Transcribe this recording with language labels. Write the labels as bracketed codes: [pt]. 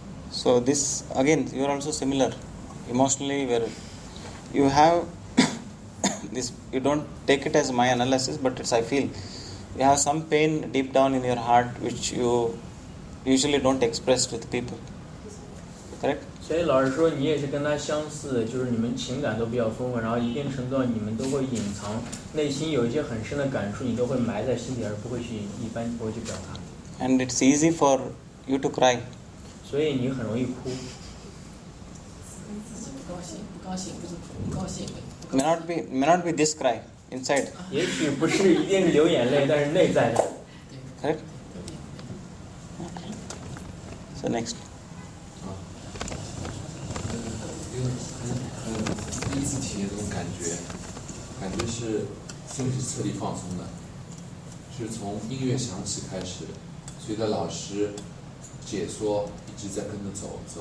[en] So this again, you are also similar emotionally, where you have this. You don't take it as my analysis, but it's, I feel you have some pain deep down in your heart which you usually don't express with people. Correct? [zh] 所以老师说你也是跟他相似，就是你们情感都比较丰富，然后一定程度上你们都会隐藏内心有一些很深的感触，你都会埋在心底，而不会去一般不会去表达。 [en] And it's easy for you to cry. [zh] 所以你很容易哭。不高兴，不是不高兴。 [en] May not be this cry inside. [zh] 也许不是一定是流眼泪，但是内在的。 [en] Correct? So next. [zh] 第一次体验这种感觉是身体彻底放松的，是从音乐响起开始，随着老师解说一直在跟着走，